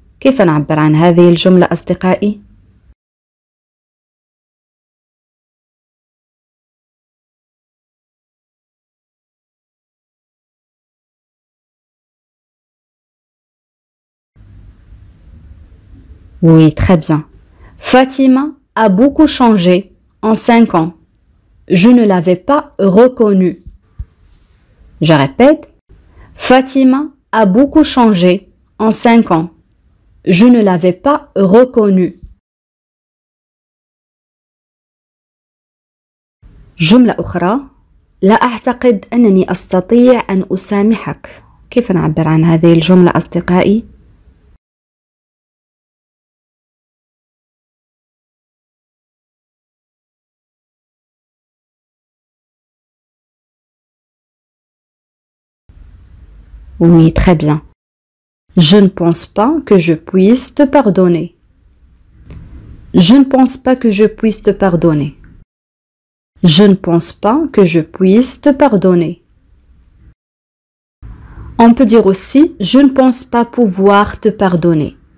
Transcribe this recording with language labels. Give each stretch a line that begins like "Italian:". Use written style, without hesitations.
Arabic: كيف نعبر عن هذه الجملة أصدقائي؟
French: Oui, très bien. Fatima a beaucoup changé en 5 ans. Je ne l'avais pas reconnue. Je répète. Fatima a beaucoup changé en 5 ans. Je ne l'avais pas reconnue.
Arabic: جملة أخرى. لا أعتقد أنني أستطيع أن أسامحك. كيف نعبر عن هذه الجملة أصدقائي؟
French: Oui, très bien. Je ne pense pas que je puisse te pardonner. Je ne pense pas que je puisse te pardonner. Je ne pense pas que je puisse te pardonner. On peut dire aussi je ne pense pas pouvoir te pardonner.